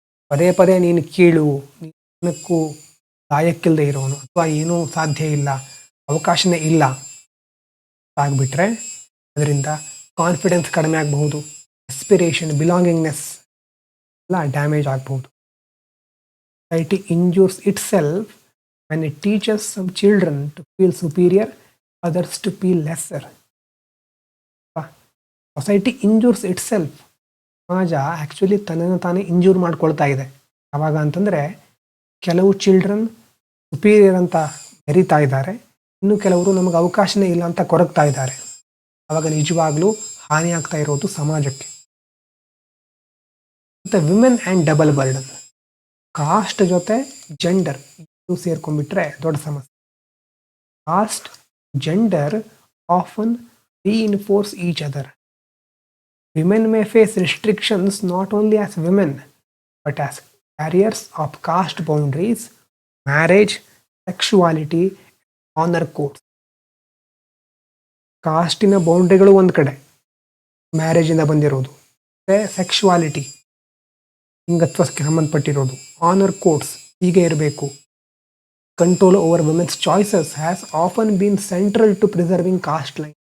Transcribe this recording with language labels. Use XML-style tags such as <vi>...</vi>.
<kn>ಪದೇ ಪದೇ ನೀನು ಕೀಳು, ನೀನಕ್ಕೂ ಲಾಯಕ್ಕಿಲ್ಲದೆ ಇರೋನು, ಅಥವಾ ಏನೂ ಸಾಧ್ಯ ಇಲ್ಲ, ಅವಕಾಶನೇ ಇಲ್ಲ ಆಗಿಬಿಟ್ರೆ ಅದರಿಂದ ಕಾನ್ಫಿಡೆನ್ಸ್ ಕಡಿಮೆ ಆಗಬಹುದು, ಇನ್ಸ್ಪಿರೇಷನ್, ಬಿಲಾಂಗಿಂಗ್ನೆಸ್ ಎಲ್ಲ ಡ್ಯಾಮೇಜ್ ಆಗಬಹುದು.</kn> <en>Society injures itself when it teaches some children to feel superior, others to feel lesser. Society injures itself.</en> <kn>ಸಮಾಜ ಆ್ಯಕ್ಚುಲಿ ತನ್ನನ್ನು ತಾನೇ ಇಂಜೂರ್ ಮಾಡ್ಕೊಳ್ತಾ ಇದೆ. ಯಾವಾಗ ಅಂತಂದರೆ, ಕೆಲವು ಚಿಲ್ಡ್ರನ್ ಸುಪೀರಿಯರ್ ಅಂತ ಮೆರೀತಾ ಇದ್ದಾರೆ, ಇನ್ನು ಕೆಲವರು ನಮಗೆ ಅವಕಾಶನೇ ಇಲ್ಲ ಅಂತ ಕೊರಗ್ತಾ ಇದ್ದಾರೆ. ಆವಾಗ ನಿಜವಾಗ್ಲೂ ಹಾನಿ ಆಗ್ತಾ ಇರೋದು ಸಮಾಜಕ್ಕೆ. ಮತ್ತು</kn> <en>Women and double burden.</en> <kn>Cost ಜೊತೆ ಜೆಂಡರ್ ಇದು ಸೇರ್ಕೊಂಡ್ಬಿಟ್ರೆ ದೊಡ್ಡ ಸಮಸ್ಯೆ.</kn> <en>Caste, gender often reinforce each other. Women may face restrictions not only as women but as carriers of caste boundaries, marriage, sexuality, honor codes.</en> <kn>ಕಾಸ್ಟಿನ ಬೌಂಡ್ರಿಗಳು ಒಂದು ಕಡೆ, ಮ್ಯಾರೇಜಿಂದ ಬಂದಿರೋದು, ಮತ್ತು ಸೆಕ್ಶುವಾಲಿಟಿ, ಲಿಂಗತ್ವಕ್ಕೆ ಸಂಬಂಧಪಟ್ಟಿರೋದು, ಆನರ್ ಕೋಡ್ಸ್ ಹೀಗೆ ಇರಬೇಕು.</kn> <en>Control over women's choices has often been central to preserving caste line.</en>